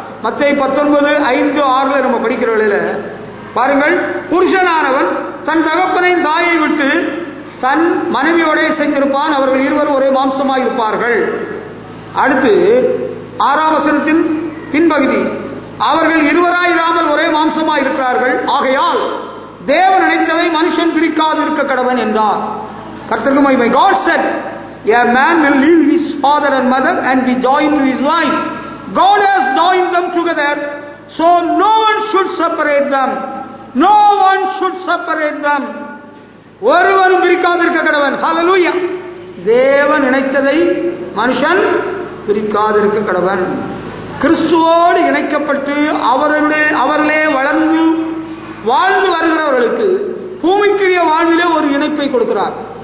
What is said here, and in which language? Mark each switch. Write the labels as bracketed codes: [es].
[ta] மத்தேயு 19:5-6 நம்ம படிக்கிற வேளையில பாருங்கள், புருஷனானவன் தன் தகப்பனையும் தாயை விட்டு தன் மனைவியோட செஞ்சிருப்பான், அவர்கள் இருவரும் ஒரே மாம்சமாக இருப்பார்கள். அடுத்து 6ஆம் வசனத்தின் பின்பகுதி, அவர்கள் இருவராயிராமல் ஒரே மாம்சமாக இருக்கிறார்கள், ஆகையால் தேவன் நினைத்ததை மனுஷன் பிரிக்காது இருக்க கடவன் என்றார். கர்த்தருக்கு மகிமை. [en] God said, a man will leave his father and mother and be joined to his wife. God has joined them together, so no one should separate them. No one should separate them. [ta] ஒருவரும் பிரிக்காது இருக்க கடவன். ஹல்லேலூயா. தேவன் இணைத்ததை மனுஷன் பிரிக்காது இருக்க கடவன். கிறிஸ்துவோடு இணைக்கப்பட்டு அவர்களே வளர்ந்து வாழ்ந்து வருகிறவர்களுக்கு பூமிக்குரிய வாழ்விலே ஒரு இணைப்பை கொடுக்கிறார்.